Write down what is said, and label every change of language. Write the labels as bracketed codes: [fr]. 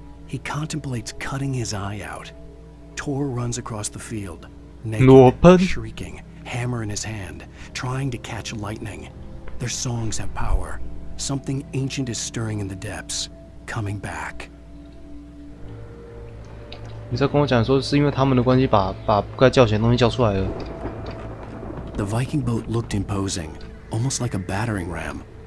[en] He contemplates cutting his eye out. Tor runs across the field, naked, shrieking, hammer in his hand, trying to catch lightning. Their songs have power. Something ancient is stirring in the depths, coming back. [zh] 你在跟我讲说是因为他们的关系把不该叫醒的东西叫出来了。 [en] The Viking boat looked imposing, almost like a battering ram.